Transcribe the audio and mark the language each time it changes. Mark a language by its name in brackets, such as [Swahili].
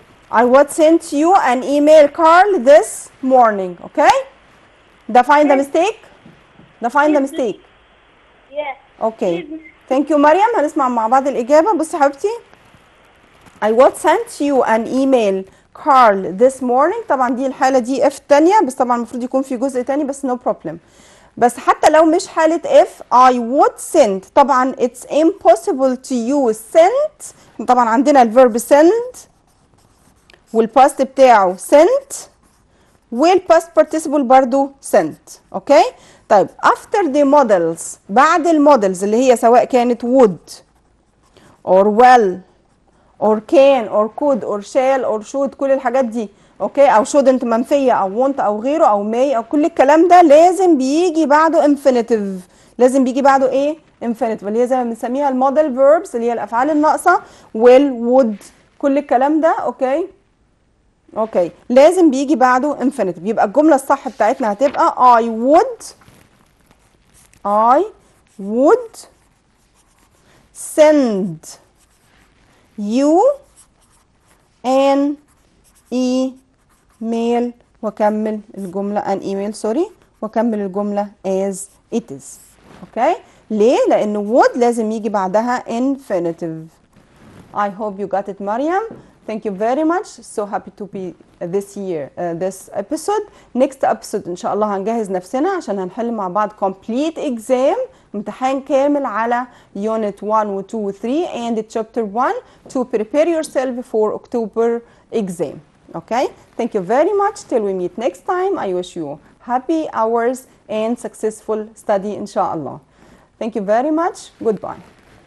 [English] I would send you an email, Carl, this morning. Okay? Define the mistake. Define the mistake. Yeah. Okay. Thank you مريم. [Arabic] هنسمع مع بعض الإجابة. بصي حبيبتي. [English] I would send you an email, Carl, this morning. [Arabic] طبعا دي الحالة دي F تانية بس طبعا المفروض يكون في جزء تاني بس [English] no problem. [Arabic] بس حتى لو مش حالة F [English] I would send. [Arabic] طبعا [English] it's impossible to use send. [Arabic] طبعا عندنا الverb send والpast بتاعه sent والpast participle برضو sent. اوكي. طيب [English] after the models. [Arabic] بعد المودلز اللي هي سواء كانت would or well or can or could or shall or should كل الحاجات دي. اوكي. او shouldn't منفيه او want او غيره او may او كل الكلام ده لازم بيجي بعده infinitive. لازم بيجي بعده ايه؟ infinitive اللي هي زي ما بنسميها الموديل verbs اللي هي الافعال الناقصه will would كل الكلام ده. اوكي. لازم بيجي بعده infinitive. [English] يبقى الجمله الصح بتاعتنا هتبقى I would send you an email [Arabic] واكمل الجمله [English] an email [Arabic] سوري واكمل الجمله [English] as it is. [Arabic] اوكي. ليه؟ لان [English] would [Arabic] لازم يجي بعدها infinitive. [English] I hope you got it مريم. Thank you very much. So happy to be this episode. Next episode [Arabic] إن شاء الله هنجهز نفسنا عشان هنحل مع بعض [English] complete exam. [Arabic] امتحان كامل على [English] unit 1 و 2 و 3 and chapter 1 to prepare yourself for October exam. Okay? Thank you very much. Till we meet next time. I wish you happy hours and successful study [Arabic] إن شاء الله. [English] Thank you very much. Goodbye.